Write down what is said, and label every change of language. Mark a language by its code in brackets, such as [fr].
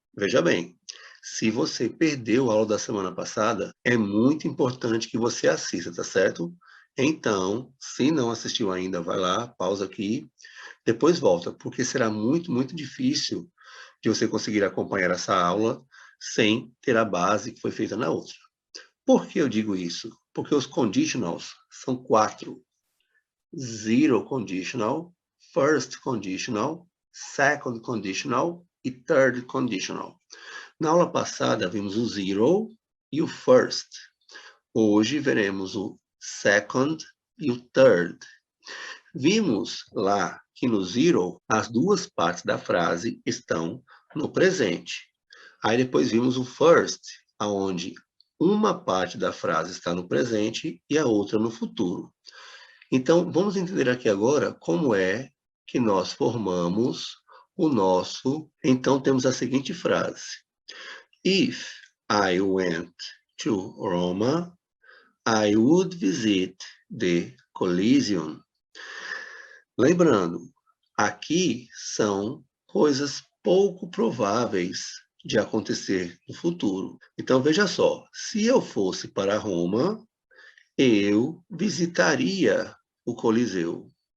[pt] Veja bem, se você perdeu a aula da semana passada, é muito importante que você assista, tá certo? Então, se não assistiu ainda, vai lá, pausa aqui, depois volta, porque será muito difícil de você conseguir acompanhar essa aula sem ter a base que foi feita na outra. Por que eu digo isso? Porque os conditionals são 4. Zero conditional, first conditional, second conditional e third conditional. Na aula passada vimos o zero e o first. Hoje veremos o second e o third. Vimos lá que no zero as duas partes da frase estão no presente. Aí depois vimos o first, aonde uma parte da frase está no presente e a outra no futuro. Então, vamos entender aqui agora como é que nós formamos o nosso... Então, temos a seguinte frase. [en] If I went to Roma, I would visit the Coliseum. [pt] Lembrando, aqui são coisas pouco prováveis de acontecer no futuro. Então, veja só, se eu fosse para Roma, eu visitaria o Coliseu.